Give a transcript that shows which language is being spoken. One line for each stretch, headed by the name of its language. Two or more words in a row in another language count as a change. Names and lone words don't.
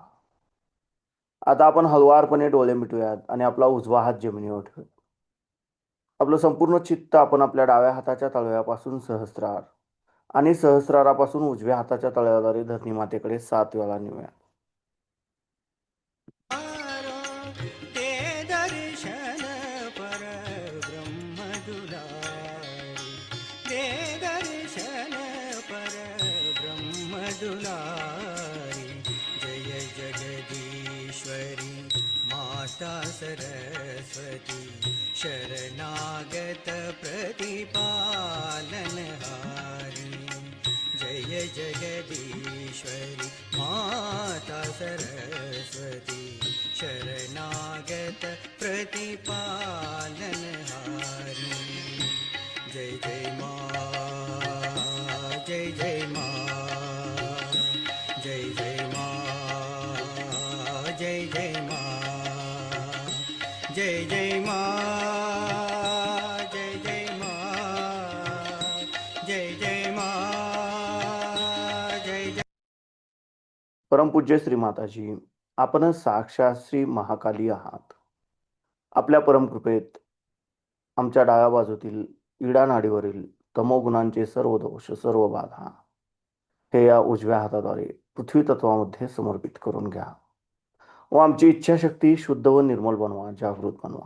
Marathi: आता आपण हळुवारपणे डोळे मिटूयात आणि आपला उजवा हात जमिनीवर ठेवूयात. आपलं संपूर्ण चित्त आपण आपल्या डाव्या हाताच्या तळव्यापासून सहस्रार आणि सहस्रारापासून उजव्या हाताच्या तळव्याद्वारे धरणी मातेकडे 7 वेळा नेऊयात.
Hindi: ते दर्शन पर ब्रह्म दुलारी ते दर्शन पर ब्रह्म दुलारी जय जगदीश्वरी माता सरस्वती शरणागत प्रतिपालनहारी जय जगदीश्वरी माता सरस्वती शरणागत प्रतिपालनहारी जय जय माँ जय जय माँ जय जय माँ जय जय माँ जय जय माँ जय जय माँ जय जय माँ जय जय.
Marathi: परमपूज्य श्री माताजी, आपणच साक्षात श्री महाकाली आहात. आपल्या परमकृपेत आमच्या डाव्या बाजूतील इडा नाडीवरील तमोगुणांचे सर्व दोष, सर्व बाधा हे या उजव्या हाताद्वारे पृथ्वी तत्वामध्ये समर्पित करून घ्या व आमची इच्छाशक्ती शुद्ध व निर्मल बनवा, जागृत बनवा.